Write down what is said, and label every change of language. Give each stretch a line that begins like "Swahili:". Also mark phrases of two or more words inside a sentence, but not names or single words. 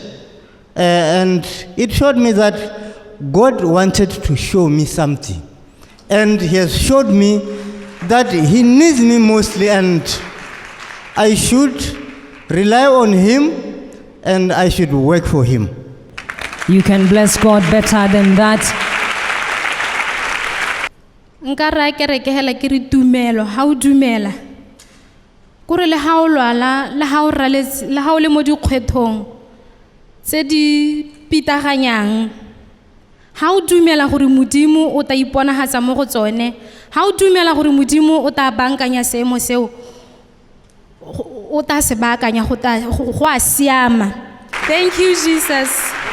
English: And it showed me that God wanted to show me something. And He has showed me that He needs me mostly, and I should rely on Him and I should work for Him. You can bless God better than that.
Tswana: Nka ra kereke hela ke re tumelo ha o dumela kore le ha o lwala le ha o raletse le ha o le mo dikgwethong tse di pitaganyang ha o dumela gore modimo o ta iponagatsa mo go tsone ha o dumela gore modimo o ta bankanya seemo seo o ta se baakanya go a siama.
English: Thank you, Jesus.